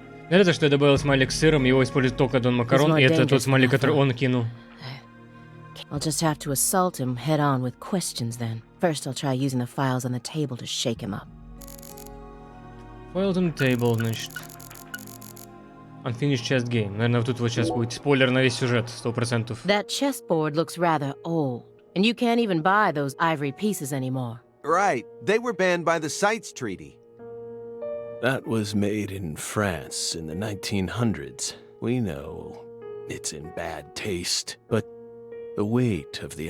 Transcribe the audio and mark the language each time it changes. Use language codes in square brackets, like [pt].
[ru] Это что я добавил смайлик с сыром, его использует только Дон Макарон, и это тот смайлик, который он кинул. [en] I'll just have to assault him head on with questions then. First, I'll try using the files on the table to shake him up. Files on the table, [ru] значит. [en] Unfinished chess game. [ru] Наверное, вот тут вот сейчас будет спойлер на весь сюжет, 100%. [en] That chessboard looks rather old, and you can't even buy those ivory pieces anymore. Right. They were banned by the CITES Treaty. That was made in France in the 1900s. We know it's in bad taste, but the weight of the